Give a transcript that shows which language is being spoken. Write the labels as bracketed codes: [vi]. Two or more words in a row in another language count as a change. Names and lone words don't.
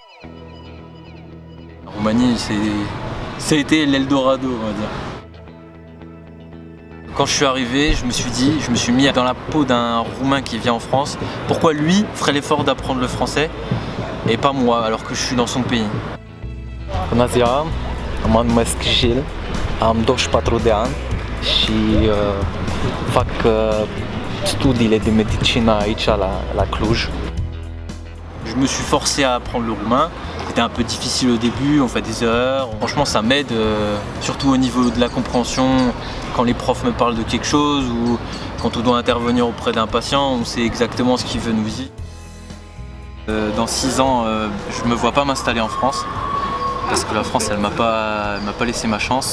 [fr] La Roumanie, ça a été l'Eldorado, on va dire. Quand je suis arrivé, je me suis mis dans la peau d'un Roumain qui vient en France. Pourquoi lui ferait l'effort d'apprendre le français et pas moi alors que je suis dans son pays? [ro] Bună ziua, mă numesc Gilles, am 24 de ani și fac studiile de medicină aici la Cluj. [fr] Je me suis forcé à apprendre le roumain. C'était un peu difficile au début, on fait des erreurs. Franchement, ça m'aide, surtout au niveau de la compréhension. Quand les profs me parlent de quelque chose ou quand on doit intervenir auprès d'un patient, on sait exactement ce qu'il veut nous dire. Dans 6 ans, je ne me vois pas m'installer en France parce que la France, elle m'a pas laissé ma chance.